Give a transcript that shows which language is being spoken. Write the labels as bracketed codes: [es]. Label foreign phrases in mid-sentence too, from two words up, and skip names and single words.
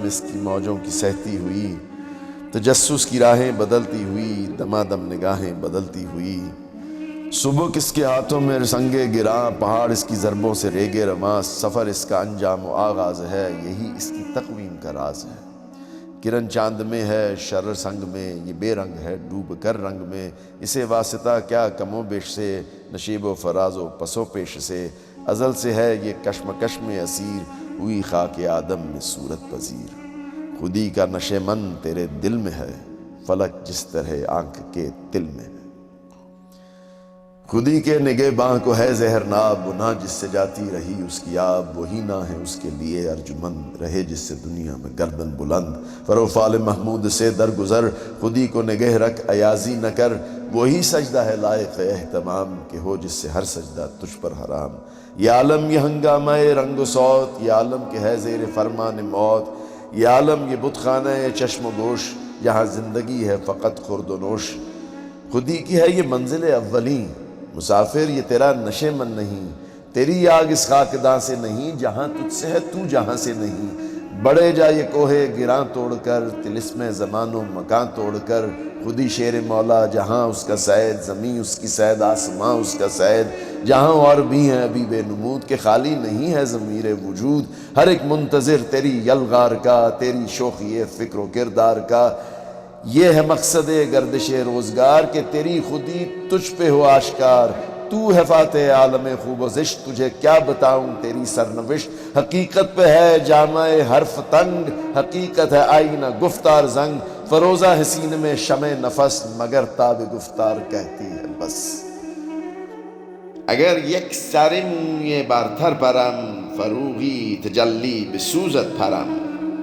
[ur] اس کی موجوں کی سہتی ہوئی، تجسس کی راہیں بدلتی ہوئی، دمادم نگاہیں بدلتی ہوئی، صبح اس کے ہاتھوں میں سنگے گراں، پہاڑ اس کی ضربوں سے ریگے رواں، سفر اس کا انجام و آغاز ہے، یہی اس کی تقویم کا راز ہے، کرن چاند میں ہے شرر سنگ میں، یہ بے رنگ ہے ڈوب کر رنگ میں، اسے واسطہ کیا کم و بیش سے، نشیب و فراز و پس و پیش سے، ازل سے ہے یہ کشمکش میں اسیر، ہوئی خاک آدم میں صورت پذیر، خودی کا نشے من تیرے دل میں ہے، فلک جس طرح آنکھ کے تل میں ہے، خودی کے نگہ باں کو ہے زہر ناب، گناہ جس سے جاتی رہی اس کی آب، وہی نہ ہے اس کے لیے ارجمند، رہے جس سے دنیا میں گردن بلند، فروفال محمود سے درگزر، خودی کو نگہ رکھ ایازی نہ کر، وہی سجدہ ہے لائق اہتمام کہ ہو جس سے ہر سجدہ تجھ پر حرام، یہ عالم یہ ہنگامہ رنگ و صوت، یہ عالم کے ہے زیر فرمان موت، یہ عالم یہ بت خانہ چشم و گوش، جہاں زندگی ہے فقط خورد و نوش، خودی کی ہے یہ منزل اولیں، مسافر یہ تیرا نشے من نہیں، تیری آگ اس خاکداں سے نہیں، جہاں تجھ سے ہے تو جہاں سے نہیں، بڑے جا یہ کوہ گراں توڑ کر، طلسم زمان و مکان توڑ کر، خودی شیر مولا جہاں اس کا سید، زمین اس کی سید آسماں اس کا سید، جہاں اور بھی ہیں ابھی بے نمود کہ خالی نہیں ہے ضمیر وجود، ہر ایک منتظر تیری یلغار کا، تیری شوخی فکر و کردار کا، یہ ہے مقصد گردش روزگار کہ تیری خودی تجھ پہ ہو آشکار، تو ہے فاتح عالم خوب و زشت، تجھے کیا بتاؤں تیری سرنوشت۔ حقیقت پہ ہے جامع حرف تنگ، حقیقت ہے آئینہ گفتار زنگ، فروزہ حسین میں شمع نفس، مگر تاب گفتار کہتی ہے بس۔ [fa] اگر یک سر موی برتر پرم، فروغی تجلی بسوزد پرم،